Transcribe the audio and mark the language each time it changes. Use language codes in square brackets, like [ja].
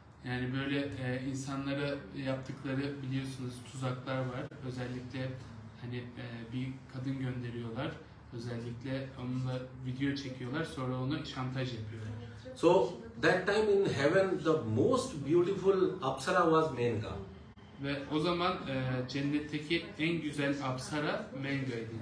[tr] Yani böyle insanlara yaptıkları, biliyorsunuz, tuzaklar var. Özellikle hani bir kadın gönderiyorlar. Özellikle onunla video çekiyorlar, sonra ona şantaj yapıyorlar. [en] So that time in heaven the most beautiful apsara was Menka. [tr] Ve o zaman cennetteki en güzel apsara Menga'ydı.